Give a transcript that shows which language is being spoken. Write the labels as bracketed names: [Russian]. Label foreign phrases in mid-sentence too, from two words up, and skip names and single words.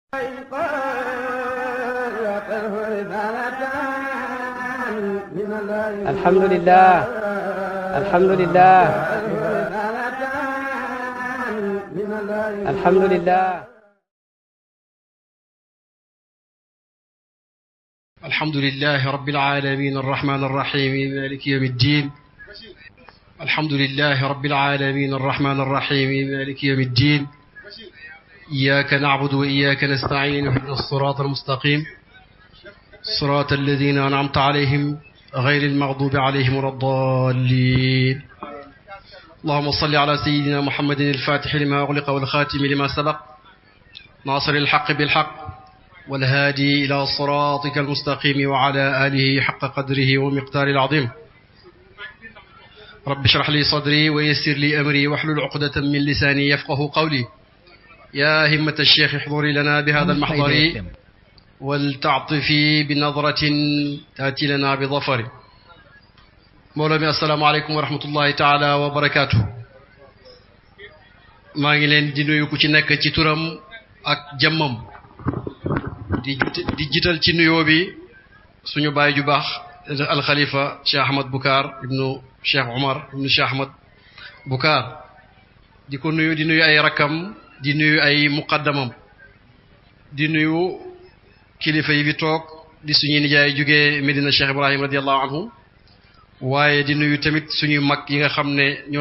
[Arabic] الحمد لله الحمد لله الحمد لله الحمد لله رب العالمين الرحمن الرحيم مالك يوم الدين الحمد لله رب العالمين الرحمن الرحيم مالك يوم الدين إياك نعبد وإياك نستعين اهدنا الصراط المستقيم صراط الذين أنعمت عليهم غير المغضوب عليهم ولا الضالين اللهم صل على سيدنا محمد الفاتح لما أغلق والخاتم لما سبق ناصر الحق بالحق والهادي إلى صراطك المستقيم وعلى آله حق قدره ومقدار العظيم رب اشرح لي صدري ويسر لي أمري واحلل عقدة من لساني يفقه قولي يا همة الشيخ احضري لنا بهذا المحضر ولتعطفي بنظرة تأتي لنا بظفر [Wolof] mbooloo mi [Arabic] السلام عليكم ورحمة الله تعالى وبركاته [Wolof] maa ngi leen di nuyu ku ci nekk ci turam ak jëmmam di jiital ci nuyoo bi suñu baay ju baax alxalifa Cheikh Ahmad Boucar ibnu Cheikh Omar ibnu Cheikh Ahmad Boucar di ko nuyu di nuyu ay rakkam di nuyu ay muqaddamam di nuyu kilifa yi bi toog di suñuy nijaay jógee Medina Cheikh Ibrahim [Arabic] رضي الله عنه [Wolof] waaye di nuyu tamit suñuy mag yi nga xam ne ñoo